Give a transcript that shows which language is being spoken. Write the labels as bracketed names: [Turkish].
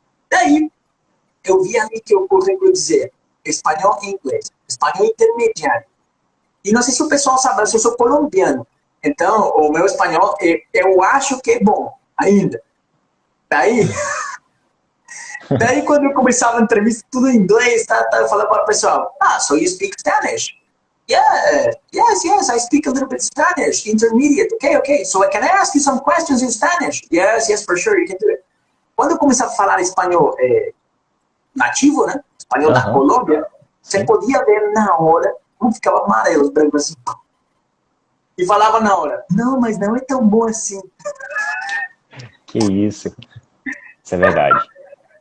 [Portuguese] Daí, eu vi ali que o currículo dizia espanhol e inglês, espanhol intermediário. E não sei se o pessoal sabe, mas eu sou colombiano. Então, o meu espanhol, eu acho que é bom, ainda. Daí, daí quando eu começava a entrevista, tudo em inglês, eu falava para o pessoal, [English] so you speak Spanish? Yeah, yes, I speak a little bit Spanish, intermediate, okay, so can I ask you some questions in Spanish? Yes, for sure, you can do it. [Portuguese] Quando eu começava a falar espanhol nativo, né, espanhol da aham, Colômbia, você sim. podia ver na hora como ficava amarelo, branco assim. E falava na hora, não, mas não é tão bom assim. Que isso é verdade, isso é